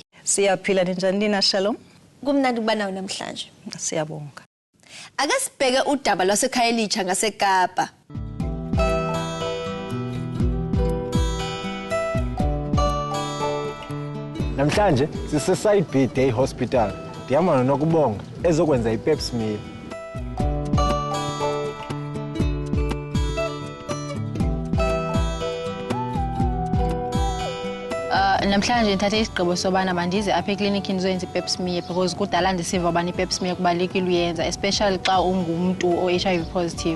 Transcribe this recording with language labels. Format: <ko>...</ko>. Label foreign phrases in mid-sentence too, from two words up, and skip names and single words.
<zu>Siyaphila ninjani Nina Shalom? Kumnandi kuba nawe namhlanje. Siyabonga. Ake sibheke udaba lwaseKhayelitsha ngaseKapa. Namhlanje sise-Side B Day Hospital.</zu> <xh>Ndiyamana nokubonga ezokwenza i-</xh> <en>pap smear.</en> <xh>Namhlanje ngithathe isigqibo sobana mandize apha eklinikini ngizoyenza i-</xh> <en>pap smear</en> <xh>because kudala ndisiva ubani i-</xh> <en>pap smear</en> <xh>kubalulekile uyenza especially xa ungumuntu o-</xh> <en>HIV positive.</en>